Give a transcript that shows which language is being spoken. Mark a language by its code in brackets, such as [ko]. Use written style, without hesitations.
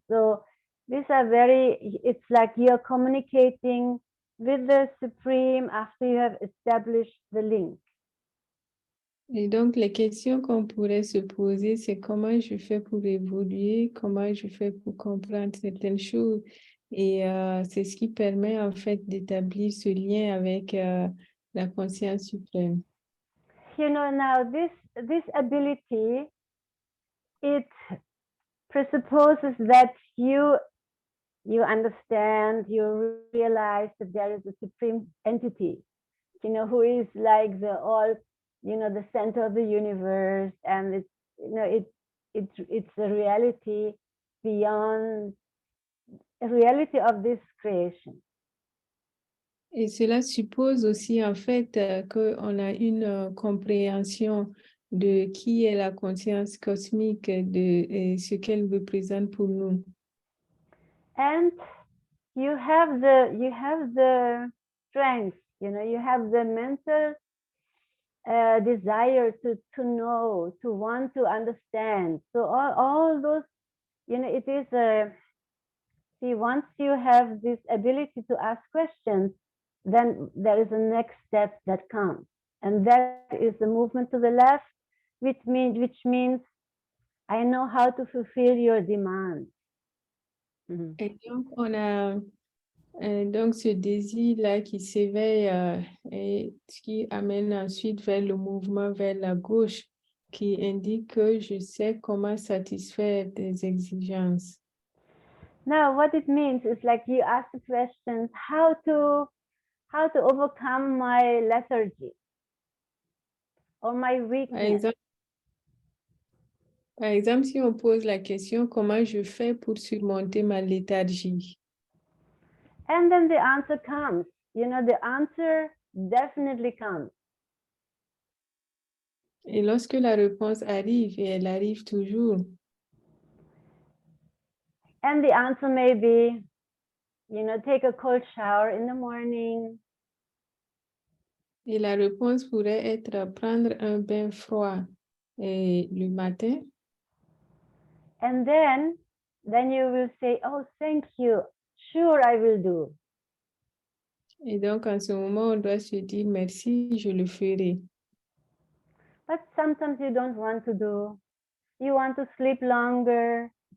[en] So these are it's like you're communicating with the Supreme after you have established the link. [fr] Et donc, les questions qu'on pourrait se poser, c'est comment je fais pour évoluer, comment je fais pour comprendre certaines choses. Et c'est ce qui permet en fait d'établir ce lien avec la conscience suprême. [en] Now this ability, it presupposes that you understand, you realize that there is a supreme entity, who is like the center of the universe, and it's a reality beyond a reality of this creation. [fr] Et cela suppose aussi en fait qu'on a une compréhension de qui est la conscience cosmique, de ce qu'elle représente pour nous. [en] And you have the strength, you have the mental desire to know, to want to understand. So all those, it is once you have this ability to ask questions, then there is a next step that comes, and that is the movement to the left, which means I know how to fulfill your demands. Mm-hmm. [fr] Et donc, on a donc ce désir-là qui s'éveille et qui amène ensuite vers le mouvement vers la gauche, qui indique que je sais comment satisfaire tes exigences. [en] Now, what it means is like you ask the questions, how to overcome my lethargy or my weakness. [fr] Par exemple, si on pose la question, comment je fais pour surmonter ma léthargie? [en] And then the answer comes. The answer definitely comes. [fr] Et lorsque la réponse arrive, et elle arrive toujours. [en] And the answer may be, take a cold shower in the morning. [fr] Et la réponse pourrait être prendre un bain froid le matin. [en] And then you will say, oh, thank you. Sure, I will do. [fr] Et donc, en ce moment, on doit se dire merci, je le ferai. [en] But sometimes you don't want to do. You want to sleep longer.